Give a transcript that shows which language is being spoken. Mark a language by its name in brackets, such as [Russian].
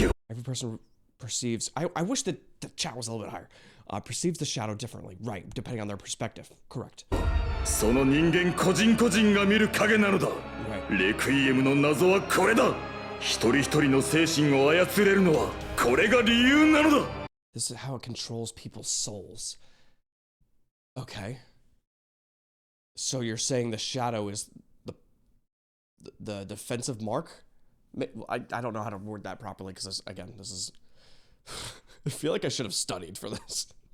[English] Every person perceives I wish that the chat was a little bit higher. Perceives the shadow differently, right, depending on their perspective. Correct. [Japanese] その人間個人個人が見る影なのだ。レクイエムの謎はこれだ。一人一人の精神を操れるのはこれが理由なのだ。 [English] This is how it controls people's souls. Okay. So you're saying the shadow is the defensive mark? I don't know how to word that properly because again, this is I feel like I should have studied for this.